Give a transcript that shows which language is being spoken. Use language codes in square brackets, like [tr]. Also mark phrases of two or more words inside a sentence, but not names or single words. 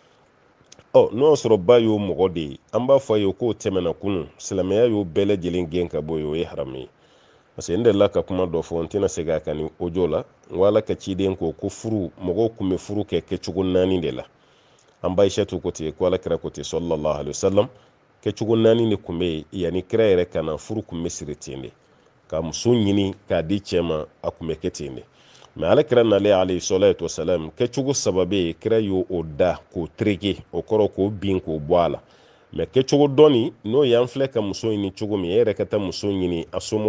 [bm] n'o y'a sɔrɔ ba y'o mɔgɔ de ye an b'a fɔ a ye k'o tɛmɛna kunun silamɛya y'o bɛɛ lajɛlen gɛn ka bɔ yen o ye haramu ye [fr] parce que [bm] n delila ka kuma dɔ fɔ n tɛna segin a kan ni audio la n ko ala ka ciden ko furu mɔgɔw kun bɛ furu kɛ kɛcogo 4 de la an ba Aishatu ko ten ko ala kira ko ten [ar] صلى الله عليه وسلم [bm] kɛcogo 4 de kun bɛ yen yanni kira yɛrɛ ka na furu kun bɛ siri ten de ka muso ɲini k'a di cɛ ma a kun bɛ kɛ ten de mɛ ala kira nalen [ar] عليه الصلاة والسلام [bm] kɛcogo 3 bɛ yen kira y'o da k'o tereke o kɔrɔ k'o bin k'o bɔ a la mɛ kɛcogo dɔɔni n'o y'an filɛ ka muso ɲini cogo min e yɛrɛ ka taa muso ɲini a somɔgɔ